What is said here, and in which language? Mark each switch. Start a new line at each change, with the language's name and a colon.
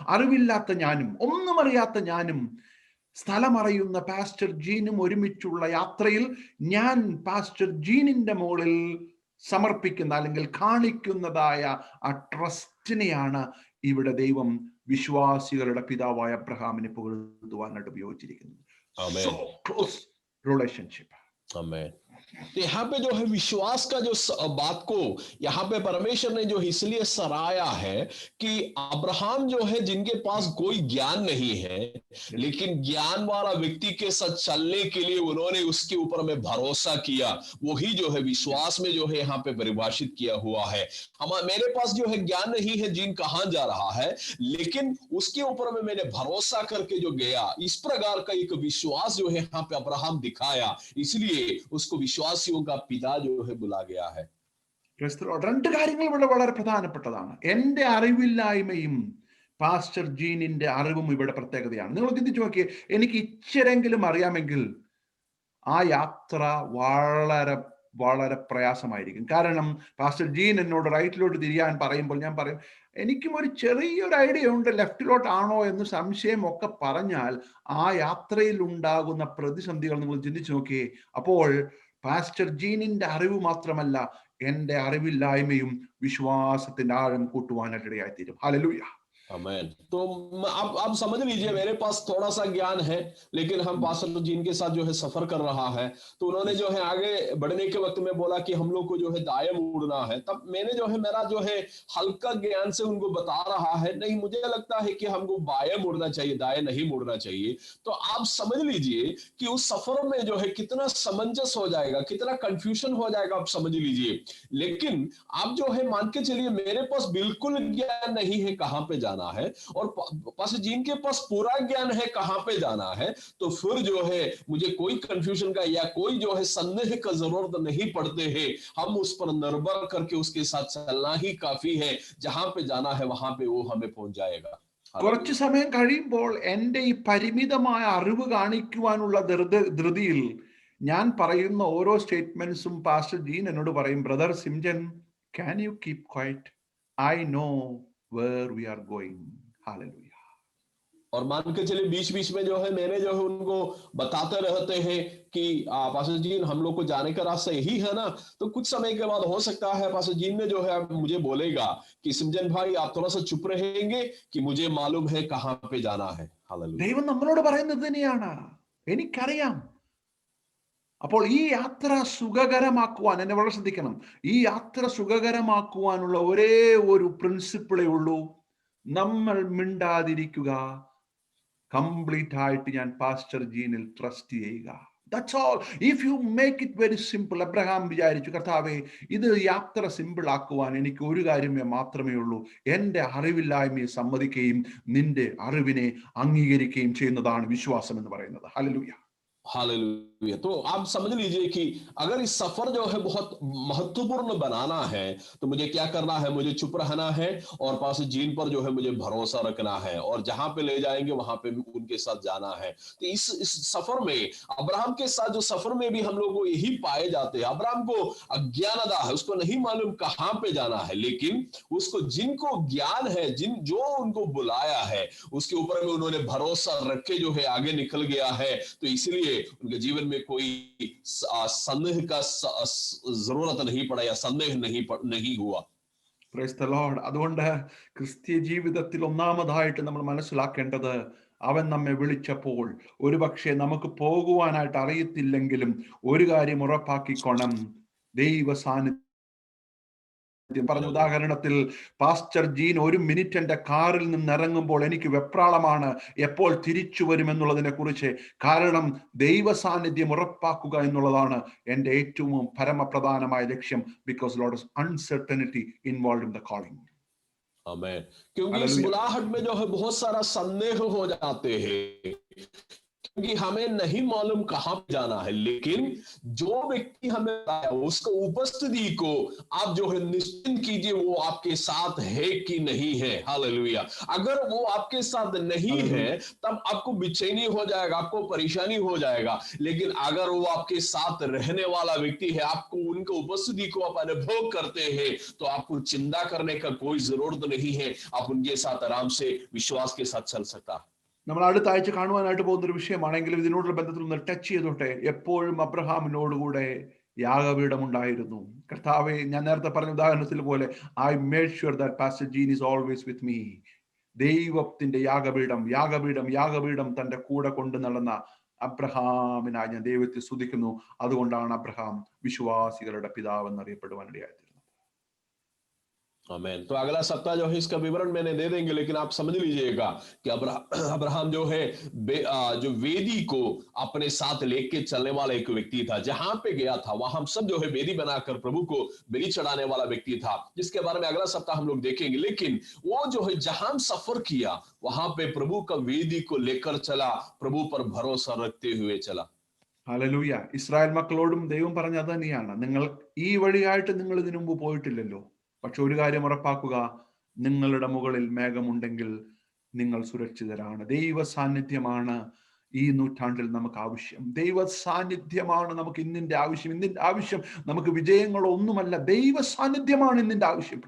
Malayalam: അറിവില്ലാത്ത ഞാനും ഒന്നും അറിയാത്ത ഞാനും സ്ഥലം അറിയുന്ന പാസ്റ്റർ ജീനും ഒരുമിച്ചുള്ള യാത്രയിൽ ഞാൻ പാസ്റ്റർ ജീനിന്റെ മുകളിൽ സമർപ്പിക്കുന്ന അല്ലെങ്കിൽ കാണിക്കുന്നതായ ആ ട്രസ്റ്റിനെയാണ് ഇവിടെ ദൈവം വിശ്വാസികളുടെ പിതാവായ അബ്രഹാമിനെ പുകഴ്ത്തുവാനായിട്ട് ഉപയോഗിച്ചിരിക്കുന്നത്.
English: So close relationship. Amen.
Hindi: तो यहाँ पे जो है विश्वास का जो बात को यहाँ पे परमेश्वर ने जो इसलिए सराहा है कि अब्राहम जो है जिनके पास कोई ज्ञान नहीं है, लेकिन ज्ञान वाला व्यक्ति के साथ चलने के लिए उन्होंने उसके ऊपर में भरोसा किया, वही जो है विश्वास में जो है यहाँ पे परिभाषित किया हुआ है। मेरे पास जो है ज्ञान नहीं है जीन कहाँ जा रहा है, लेकिन उसके ऊपर में मैंने भरोसा करके जो गया, इस प्रकार का एक विश्वास जो है यहाँ पे अब्राहम दिखाया, इसलिए उसको വിശ്വാസിयों का पिता जो है बुला गया है।
Malayalam: രണ്ട് കാര്യങ്ങൾ ഇവിടെ വളരെ പ്രധാനപ്പെട്ടതാണ്. എന്റെ അറിവില്ലായ്മയും പാസ്റ്റർ ജീനിന്റെ അറിവും ഇവിടെ പ്രത്യേകതയാണ്. നിങ്ങൾ ചിന്തിച്ചു നോക്കിയേ, എനിക്ക് ഇച്ചിരെങ്കിലും അറിയാമെങ്കിൽ ആ യാത്ര വളരെ വളരെ പ്രയാസമായിരിക്കും. കാരണം പാസ്റ്റർ ജീൻ എന്നോട് റൈറ്റിലോട്ട് തിരിയാൻ പറയുമ്പോൾ ഞാൻ പറയും, എനിക്കും ഒരു ചെറിയൊരു ഐഡിയ ഉണ്ട് ലെഫ്റ്റിലോട്ടാണോ എന്ന് സംശയം ഒക്കെ പറഞ്ഞാൽ ആ യാത്രയിൽ ഉണ്ടാകുന്ന പ്രതിസന്ധികൾ നിങ്ങൾ ചിന്തിച്ചു നോക്കിയേ. അപ്പോൾ പാസ്റ്റർ ജീനിന്റെ അറിവ് മാത്രമല്ല, എന്റെ അറിവില്ലായ്മയും വിശ്വാസത്തിന്റെ ആഴം കൂട്ടുവാനായിട്ട് ഇടയായിത്തീരും. ഹല്ലേലൂയ.
Hindi: आमेन। तो आप समझ लीजिए मेरे पास थोड़ा सा ज्ञान है, लेकिन हम पास्टर जीन के साथ जो है सफर कर रहा है, तो उन्होंने जो है आगे बढ़ने के वक्त में बोला कि हम लोग को जो है दाएं मुड़ना है। तब मैंने जो है मेरा जो है हल्का ज्ञान से उनको बता रहा है, नहीं मुझे लगता है कि हमको बाएं मुड़ना चाहिए, दाएं नहीं मुड़ना चाहिए। तो आप समझ लीजिए कि उस सफर में जो है कितना समंजस हो जाएगा, कितना कंफ्यूजन हो जाएगा, आप समझ लीजिए। लेकिन आप जो है मान के चलिए मेरे पास बिल्कुल ज्ञान नहीं है कहां पे जाना है और पास्टर जीन के पास पूरा ज्ञान है कहां पे जाना है, तो फिर जो है मुझे कोई कंफ्यूजन का या कोई जो है संदेह का जरूरत नहीं पड़ते हैं। हम उस पर निर्भर करके उसके साथ चलना ही काफी है, जहां पे जाना है वहां पे वो हमें पहुंच जाएगा।
Malayalam: കുറച്ചു സമയം കഴിയുമ്പോൾ എൻ്റെ ഈ പരിമിതമായ അറിവ് കാണിക്കുവാനുള്ള ധൃതിയിൽ ഞാൻ പറയുന്ന ഓരോ സ്റ്റേറ്റ്മെന്റ്സും പാസ്റ്റർ ജീൻ എന്നോട് പറയും, brother സിംജൻ,
English: can you keep quiet? I know where we are going. Hallelujah.
Hindi: और मान के चलिए बीच बीच में जो है मैंने जो है उनको बताते रहते हैं कि पास्टर जीन हम लोग को जाने का रास्ता यही है ना। तो कुछ समय के बाद हो सकता है पास्टर जीन ने जो है मुझे बोलेगा कि सिमजन भाई आप थोड़ा सा चुप रहेंगे कि मुझे मालूम है कहां पे जाना है। हालेलुया।
Malayalam: ദൈവം നമ്മളോട് പറയുന്നത് തന്നെയാണ്, എനിക്കറിയാം. അപ്പോൾ ഈ യാത്ര സുഖകരമാക്കുവാൻ, എന്നെ വളരെ ശ്രദ്ധിക്കണം, ഈ യാത്ര സുഖകരമാക്കുവാനുള്ള ഒരേ ഒരു പ്രിൻസിപ്പിളേ ഉള്ളൂ, നമ്മൾ മിണ്ടാതിരിക്കുക, കംപ്ലീറ്റ് ആയിട്ട് ഞാൻ പാസ്റ്റർ ജീനിൽ ട്രസ്റ്റ് ചെയ്യുക.
English: That's all. If you make it very simple.
Malayalam: Abraham വിചാരിച്ചു, കർത്താവേ ഇത് യാത്ര സിമ്പിൾ ആക്കുവാൻ എനിക്ക് ഒരു കാര്യമേ മാത്രമേ ഉള്ളൂ, എൻ്റെ അറിവില്ലായ്മയെ സമ്മതിക്കുകയും നിന്റെ അറിവിനെ അംഗീകരിക്കുകയും ചെയ്യുന്നതാണ് വിശ്വാസം എന്ന് പറയുന്നത്. ഹല്ലേലൂയ.
Hindi: हालेलुया। तो आप समझ लीजिए कि अगर इस सफर जो है बहुत महत्वपूर्ण बनाना है तो मुझे क्या करना है, मुझे चुप रहना है और पास्टर जीन पर जो है मुझे भरोसा रखना है और जहां पे ले जाएंगे वहां पे भी उनके साथ जाना है। तो इस सफर में अब्राहम के साथ जो सफर में भी हम लोग को यही पाए जाते हैं। अब्राहम को अज्ञानता है, उसको नहीं मालूम कहां पे जाना है, लेकिन उसको जिनको ज्ञान है, जो उनको बुलाया है उसके ऊपर में उन्होंने भरोसा रख के जो है आगे निकल गया है। तो इसलिए उनके जीवन में कोई संदेह का जरूरत नहीं पड़ा या संदेह नहीं हुआ।
English: Praise the Lord.
Malayalam: അതുകൊണ്ട് ക്രിസ്തീയ ജീവിതത്തിൽ ഒന്നാമതായിട്ട് നമ്മൾ മനസ്സിലാക്കേണ്ടത്, അവൻ നമ്മെ വിളിച്ചപ്പോൾ ഒരുപക്ഷെ നമുക്ക് പോകുവാനായിട്ട് അറിയത്തില്ലെങ്കിലും ഒരു കാര്യം ഉറപ്പാക്കിക്കോണം, ദൈവ സാന്നിധ്യം. പറഞ്ഞ ഉദാഹരണത്തിൽ പാസ്റ്റർ ജീൻ 1 മിനിറ്റ് എന്റെ കാറിൽ നിന്ന് ഇറങ്ങുമ്പോൾ എനിക്ക് വെപ്രാളമാണ് എപ്പോൾ തിരിച്ചു വരുമെന്നുള്ളതിനെ കുറിച്ച്. കാരണം ദൈവ സാന്നിധ്യം ഉറപ്പാക്കുക എന്നുള്ളതാണ് എൻ്റെ ഏറ്റവും പരമപ്രധാനമായ ലക്ഷ്യം.
English: Because lot of uncertainty involve in the calling.
Hindi: आमेन। क्योंकि इस हालेलुया। बुलाहट में जो है बहुत सारा संदेह हो जाते हैं, क्योंकि हमें नहीं मालूम कहां पे जाना है, लेकिन जो व्यक्ति हमें बताया उसको उपस्थिति को आप जो है निश्चिंत कीजिए, वो आपके साथ है कि नहीं है। हालेलुया। अगर वो आपके साथ नहीं है तब आपको बेचैनी हो जाएगा, आपको परेशानी हो जाएगा, लेकिन अगर वो आपके साथ रहने वाला व्यक्ति है, आपको उनकी उपस्थिति को आप अनुभव करते हैं, तो आपको चिंता करने का कोई जरूरत नहीं है। आप उनके साथ आराम से विश्वास के साथ चल सकता है।
Malayalam: നമ്മൾ അടുത്ത ആഴ്ച കാണുവാനായിട്ട് പോകുന്ന ഒരു വിഷയമാണെങ്കിലും ഇതിനോടുള്ള ബന്ധത്തിൽ ഒന്ന് ടച്ച് ചെയ്തോട്ടെ. എപ്പോഴും അബ്രഹാമിനോടുകൂടെ യാഗപീഠം ഉണ്ടായിരുന്നു. കർത്താവെ, ഞാൻ നേരത്തെ പറഞ്ഞ ഉദാഹരണത്തിൽ പോലെ,
English: I made sure that pastor Jean is always with me.
Malayalam: ദൈവത്തിന്റെ യാഗപീഠം യാഗപീഠം യാഗപീഠം തന്റെ കൂടെ കൊണ്ട് നടന്ന അബ്രഹാമിനായി ഞാൻ ദൈവത്തെ സ്തുതിക്കുന്നു. അതുകൊണ്ടാണ് അബ്രഹാം വിശ്വാസികളുടെ പിതാവ് എന്നറിയപ്പെടുവാൻ ഇടയായത്.
Hindi: आमेन। तो अगला सप्ताह जो है इसका विवरण मैंने दे देंगे, लेकिन आप समझ लीजिएगा कि अब्राहम जो है जो वेदी को अपने साथ लेके चलने वाला एक व्यक्ति था। जहां पे गया था वहां सब जो है वेदी बनाकर प्रभु को बलि चढ़ाने वाला व्यक्ति था, जिसके बारे में अगला सप्ताह हम लोग देखेंगे। लेकिन वो जो है जहां सफर किया वहां पे प्रभु का वेदी को लेकर चला, प्रभु पर भरोसा रखते हुए चला।
Malayalam: ഹല്ലേലൂയ. ഇസ്രായേൽ മക്കളോടും ദൈവം പറഞ്ഞത് തന്നെയാണ്, നിങ്ങൾ ഈ വഴിയായിട്ട് നിങ്ങൾ ഇതിനു മുമ്പ് പോയിട്ടില്ലല്ലോ, പക്ഷെ ഒരു കാര്യം ഉറപ്പാക്കുക, നിങ്ങളുടെ മുകളിൽ മേഘമുണ്ടെങ്കിൽ നിങ്ങൾ സുരക്ഷിതരാണ്. ദൈവ സാന്നിധ്യമാണ് ഈ നൂറ്റാണ്ടിൽ നമുക്ക് ആവശ്യം. ദൈവ സാന്നിധ്യമാണ് നമുക്ക് ഇന്നിന്റെ ആവശ്യം. ഇന്നിന്റെ ആവശ്യം നമുക്ക് വിജയങ്ങളൊന്നുമല്ല, ദൈവ സാന്നിധ്യമാണ് ഇന്നിന്റെ ആവശ്യം.